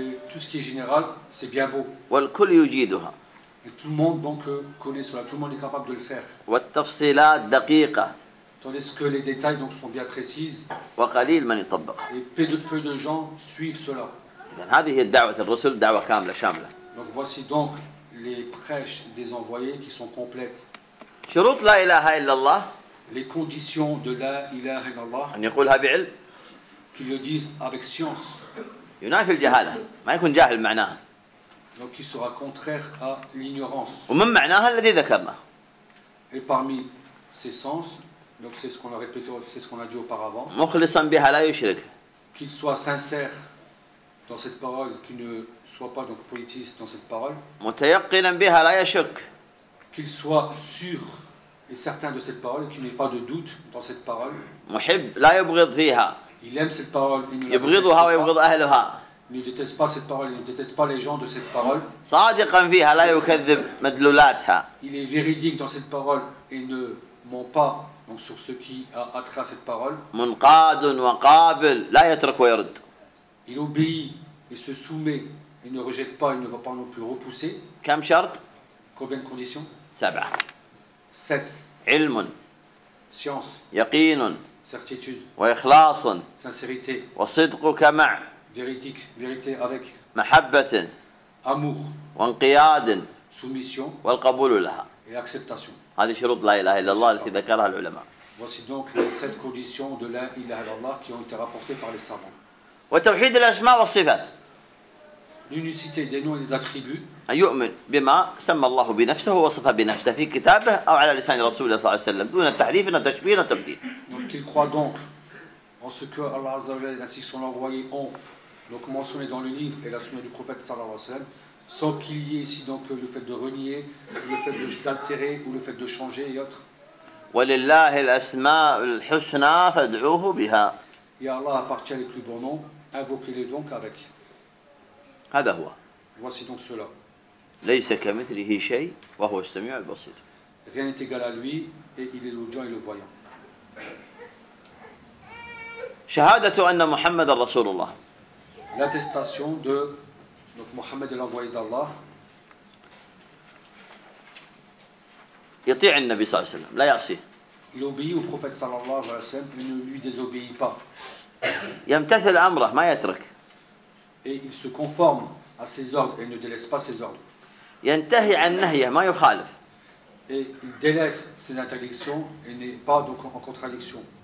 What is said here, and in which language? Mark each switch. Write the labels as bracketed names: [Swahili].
[French] Tout ce qui est général, c'est bien beau. [Arabic] والكل يجيدها. [French] Et tout le monde donc connaît cela. Tout le monde est capable de le faire. [Arabic] والتفصيلات دقيقة. [French] Tandis que les détails donc sont bien précises. [Arabic] وقليل من يطبق. [French] Et peu de gens suivent cela. [Arabic] إذن هذه الدعوة الرسل دعوة كاملة شاملة. [French] Donc voici donc les prêches des envoyés qui sont complètes. [Arabic] شروط لا إله إلا الله. [French] Les conditions de la [Arabic] إله إلا الله. أن يقولها بعلم. [French] Qu'ils le disent avec science. [Arabic] ينافي الجهالة. ما يكون جاهل معناها. [French] Donc qui sera contraire à l'ignorance. [Arabic] ومن معناها الذي ذكرنا. [French] Et parmi ces sens. Donc c'est ce qu'on a répété, c'est ce qu'on a dit auparavant. [Arabic] مخلصاً بها لا يشرك. [French] Qu'il soit sincère dans cette parole, qu'il ne soit pas donc politiste dans cette parole. [Arabic] متيقناً بها لا يشك. [French] Qu'il soit sûr et certain de cette parole, qu'il n'ait pas de doute dans cette parole. [Arabic] محب لا يبغض فيها. [French] Il aime cette parole. [Arabic] يبغضها ويبغض أهلها. [French] Il ne déteste pas cette parole, il ne déteste pas les gens de cette parole. [Arabic] صادقاً فيها لا يكذب مدلولاتها. [French] Il est véridique dans cette parole et ne ment pas. Donc sur ce qui a attrait à cette parole. [Arabic] منقاد وقابل لا يترك ويرد. [French] Il obéit et se soumet et ne rejette pas et ne va pas non plus repousser. [Arabic] كم شرط؟ [French] Combien de conditions؟ [Arabic] سبعة. [French] Sept. [Arabic] علم. [French] Science. [Arabic] يقين. [French] Certitude. [Arabic] وإخلاص. [French] Sincérité. [Arabic] وصدقك مع. [French] Véridique. Vérité avec. [Arabic] محبة. [French] Amour. [Arabic] وانقياد. [French] Soumission. [Arabic] والقبول لها. [French] Et acceptation. [Arabic] هذه شروط لا إله إلا الله التي ذكرها العلماء. [French] Voici donc les sept conditions de la ilaha illallah qui ont été rapportées par les savants. [Arabic] وتوحيد الأسماء والصفات. [French] L'unicité des noms et des attributs. [Arabic] أن يؤمن بما سمى الله بنفسه ووصف بنفسه في كتابه أو على لسان رسول الله صلى الله عليه وسلم دون تحريف ولا تشبيه ولا تبديل. [French] Donc il croit donc en ce que Allah Azza wa Jalla ainsi que son envoyé ont donc mentionné dans le livre et la sunna du prophète [Arabic] صلى الله عليه وسلم, [French] sans qu'il y ait ici donc le fait de renier, le fait d'altérer ou le fait de changer et autres. [Arabic] ولله الأسماء الحسنى فادعوه بها. [French] Et Allah appartient les plus bons noms, invoquez-les donc avec. [Arabic] هذا هو. [French] Voici donc cela. [Arabic] ليس كمثله شيء وهو السميع البصير. [French] Rien n'est égal à lui et il est l'audient et le voyant. [Arabic] شهادة أن محمد رسول الله. [French] L'attestation de donc Mohammed est l'envoyé d'Allah. [Arabic] يطيع النبي صلى الله عليه وسلم لا يعصيه. [French] Il obéit au prophète [Arabic] صلى الله عليه وسلم [French] et ne lui désobéit pas. [Arabic] يمتثل أمره ما يترك. [French] Et il se conforme à ses ordres et ne délaisse pas ses ordres. [Arabic] ينتهي عن نهيه ما يخالف. [French] Et il délaisse ses interdictions et n'est pas donc en contradiction.